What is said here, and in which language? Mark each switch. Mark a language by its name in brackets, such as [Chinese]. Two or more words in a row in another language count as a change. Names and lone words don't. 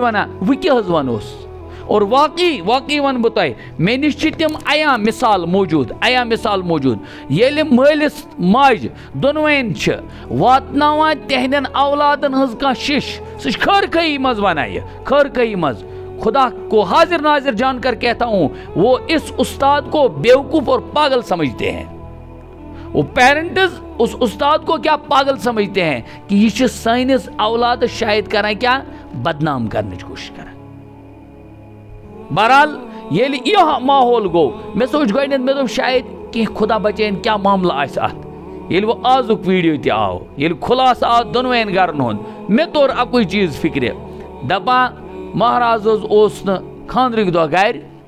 [Kashmiri] ونان وۄنۍ کیٛاہ حظ ونہوس اور واقعی ون بہٕ تۄہہِ مےٚ نِش چھِ تِم عیاں مثال موجوٗد ییٚلہِ مٲلِس ماجہِ دۄنوَین چھِ واتناوان تِہنٛدٮ۪ن اولادن ہٕنٛز کانٛہہ شِش سُہ چھِ خٲرخٲہی منٛز ونان یہِ خٲرخٲہی منٛز [Urdu] خدا کو حاضر ناظر جان کر کہتا ہوں وہ اس استاد کو بیوقوف اور پاگل سمجھتے ہیں وہ پیرنٹز اس استاد کو کیا پاگل سمجھتے ہیں کہ [Kashmiri] یہ چھِ سٲنِس اولادس شاید کران کیا بدنام کرنٕچ کوٗشش کران بہرحال ییٚلہِ یہِ ماحول گوٚو مےٚ سوٗنٛچ گۄڈٕنٮ۪تھ مےٚ دوٚپ شاید کینٛہہ خدا بچٲیِن کیٛاہ معاملہٕ آسہِ اَتھ ییٚلہِ وۄنۍ آزُک ویٖڈیو تہِ آو ییٚلہِ خُلاصہٕ آو دۄنوَین گرن ہُنٛد مےٚ توٚر اَکُے چیٖز فِکرِ دپان مہراز حظ اوس نہٕ خانٛدرٕکۍ دۄہ گرِ